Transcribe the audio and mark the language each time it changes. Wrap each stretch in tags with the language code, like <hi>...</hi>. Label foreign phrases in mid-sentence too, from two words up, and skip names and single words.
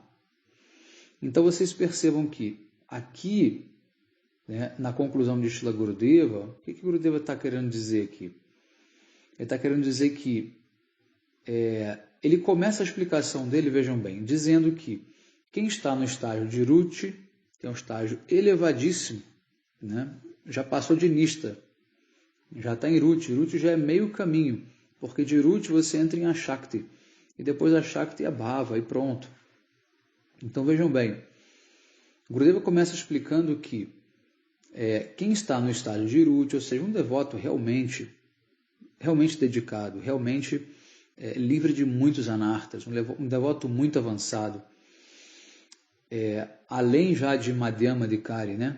<pt>Então vocês percebam que aqui, né, na conclusão de Srila Gurudeva, o que Gurudeva está querendo dizer aqui? Ele está querendo dizer que ele começa a explicação dele, vejam bem, dizendo que quem está no estágio de ruchi, que é um estágio elevadíssimo, né, já passou de nista, já está em ruchi. Ruchi já é meio caminho, porque de ruchi você entra em Ashakti, e depois Ashakti é Bhava, e pronto. Então vejam bem, Gurudeva começa explicando que quem está no estágio de ruchi, ou seja, um devoto realmente dedicado, realmente livre de muitos anartas, um devoto muito avançado, além já de</pt> <sa>Madhyama Adhikari,</sa> <pt>né?</pt>